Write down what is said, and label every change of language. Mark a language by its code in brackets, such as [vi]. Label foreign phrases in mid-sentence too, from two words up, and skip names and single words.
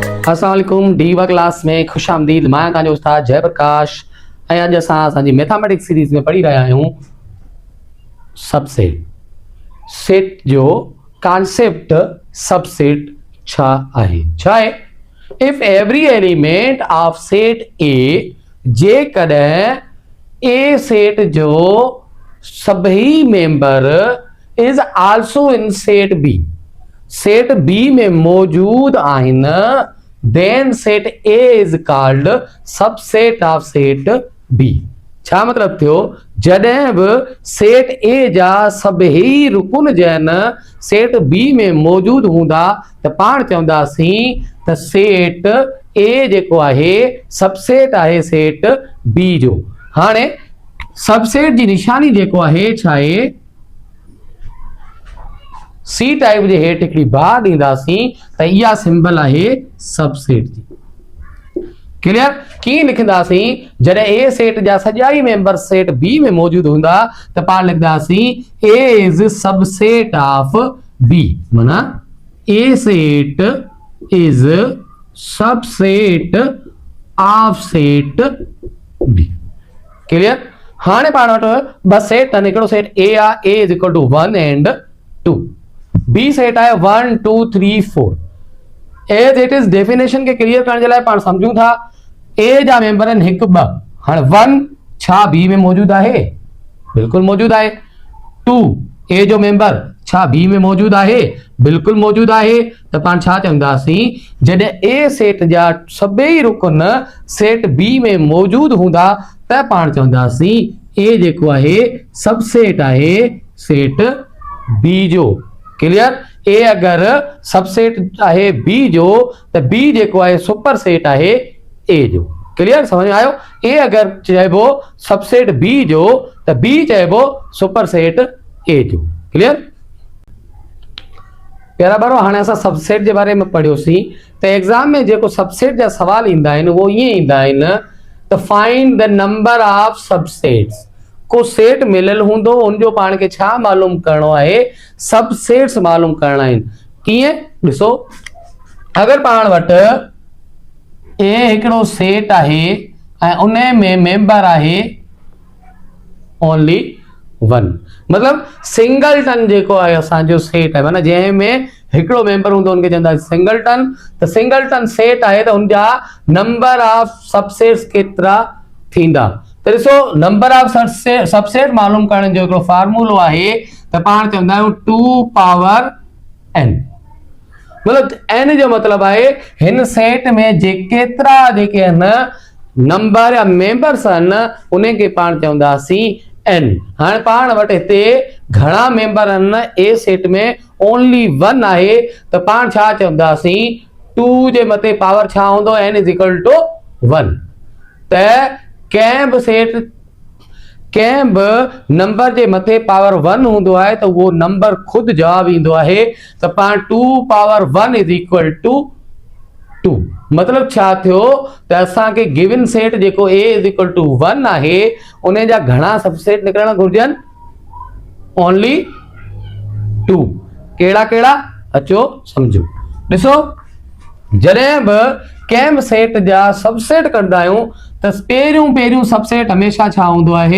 [ar] السلام عليكم [sd] डीवा क्लास में खुश आमदीद। मैं तव्हांजो उस्ताद जयप्रकाश ऐं अॼु असां असांजी [en] mathematics series [sd] में पढ़ी रहिया आहियूं सबसेट। सेट जो कॉन्सेप्ट सबसेट छा आहे। [en] If every element of set A, [sd] जेकॾहिं ए सेट जो सभई मेंबर [en] is also in set B, [sd] सेट बी में मौजूद आहिनि, [en] then set A is called subset of set B। [sd] छा मतलब थियो? जॾहिं बि सेट ए जा सभई रुकुन जन सेट बी में मौजूद हूंदा त पाण चवंदासीं त सेट ए जेको आहे सबसेट आहे सेट बी जो। हाणे सबसेट जी निशानी जेको आहे छा आहे, सी टाइप जे हेठि हिकिड़ी बार ॾींदासीं त इहा सिंबल आहे सबसेट जी। क्लियर? कीअं लिखंदासीं? जॾहिं ए सेट जा सॼा ई मेंबर सेट बी में मौजूद हूंदा त पाण लिखंदासीं [en] A is subset of B, [sd] माना [en] A set is subset of set B. [sd] क्लियर? हाणे पाण वटि ॿ सेट आहिनि, हिकिड़ो सेट ए आहे, [en] A is equal to 1 and 2, [sd] बी सेट आहे 1 2 3 4। [en] as it is definition [sd] के क्लियर करण जे लाइ पाण समझूं था ए जा मेंबर आहिनि 1 2। हाणे 1 छा बी में मौजूद आहे? बिल्कुल मौजूद आहे। 2 ए जो मेंबर छा बी में मौजूद आहे? बिल्कुल मौजूद आहे। त पाण छा चवंदासीं? जॾहिं ए सेट जा सभई रुकन सेट बी में मौजूद हूंदा त पाण चवंदासीं ए जेको आहे सबसेट आहे सेट बी जो। क्लियर? ए अगर सबसेट आहे बी जो त बी जेको आहे सुपर सेट आहे ए जो। क्लियर? समझ में आयो? ए अगर चइबो सबसेट बी जो त बी चइबो सुपर सेट ए जो। क्लियर? प्यारा ॿारो, हाणे असां सबसेट जे बारे में पढ़ियोसीं त एग्ज़ाम में जेको सबसेट जा सवाल ईंदा आहिनि उहो ईअं ईंदा आहिनि त [en] find the number of subsets. [sd] को सेट मिलियल हूंदो, उनजो पाण खे छा मालूम करणो आहे? सबसेट्स मालूम करणा आहिनि। कीअं? ॾिसो, अगर पाण वटि ए हिकिड़ो सेट आहे ऐं उन में मेंबर आहे ओनली 1, मतलब सिंगलटन जेको आहे असांजो सेट आहे, माना जंहिंमें हिकिड़ो मेंबर हूंदो उनखे चवंदासीं सिंगलटन। त सिंगलटन सेट आहे त उनजा [en] number of subsets [sd] केतिरा थींदा? त ॾिसो, [en] number of subset [sd] मालूम करण जो हिकिड़ो फार्मूलो आहे त पाण चवंदा आहियूं 2 पावर n। मतलब n जो मतलब आहे हिन सेट में केतिरा जेके आहिनि नंबर या मेंबर्स आहिनि उनखे पाण चवंदासीं n। हाणे पाण वटि हिते घणा मेंबर आहिनि? ए सेट में ओनली 1 आहे त पाण छा चवंदासीं? 2 जे मथे पावर छा हूंदो? [en] n is equal to 1. [sd] त कंहिं बि सेट, कंहिं बि नंबर जे मथे पावर 1 हूंदो आहे त उहो नंबर खुद जवाब ईंदो आहे। त पाण [en] 2 power 1 is equal to 2. [sd] मतलब छा थियो त असांखे [en] given set [sd] जेको [en] A is equal to 1 [sd] आहे उन जा घणा सबसेट निकरणु घुर्जनि? ओनली 2। कहिड़ा कहिड़ा? अचो समझो। ॾिसो, जॾहिं बि कंहिं बि सेट जा सबसेट कंदा आहियूं त पहिरियों सबसेट हमेशा छा हूंदो आहे?